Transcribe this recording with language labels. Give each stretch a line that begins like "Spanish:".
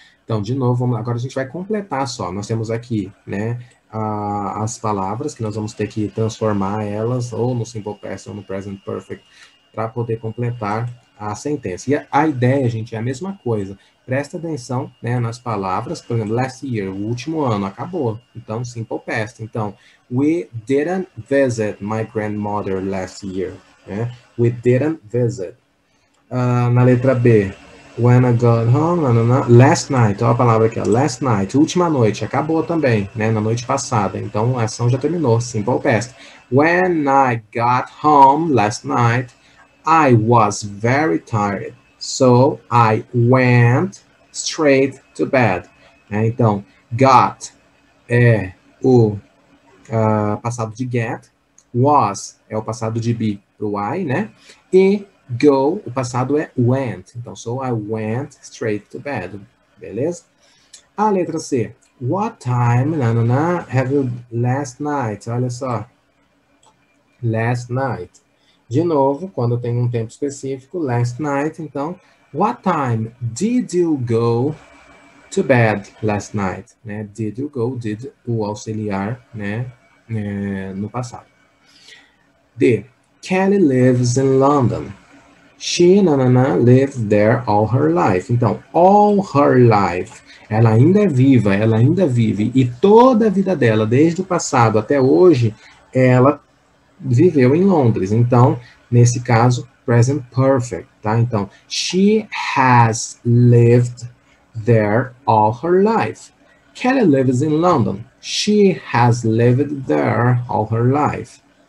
Portuguese: Então, de novo, agora a gente vai completar só. Nós temos aqui, né, as palavras que nós vamos ter que transformar elas ou no simple past ou no present perfect para poder completar a sentença. E a ideia, gente, é a mesma coisa. Presta atenção, né, nas palavras. Por exemplo,
English: last year,
Portuguese: o último ano, acabou. Então, simple past.
English: Então, we didn't visit my grandmother last year. Né? We didn't visit.
Portuguese: Na letra B,
English: when I got home, last night,
Portuguese: olha a palavra aqui, ó, last night, última noite, acabou também, né, na noite passada, então a ação já terminou, simple past.
English: When I got home last night, I was very tired, so I went straight to bed.
Portuguese: Então, got é o passado de get, was é o passado de be pro I, né, e go, o passado é went. Então,
English: so I went straight to bed.
Portuguese: Beleza? A letra C.
English: What time, have you last night?
Portuguese: Olha só.
English: Last night.
Portuguese: De novo, quando tem um tempo específico,
English: last night. Então, what time did you go to bed last night? Né? Did you go,
Portuguese: did o auxiliar, né? No passado. D.
English: Kelly lives in London. She, lived there all her life. Então, all her life.
Portuguese: Ela ainda é viva, ela ainda vive. E toda a vida dela, desde o passado até hoje, ela viveu em Londres. Então, nesse caso, present perfect, tá?
English: Então, she has lived there all her life. Kelly lives in London. She has lived there all her life.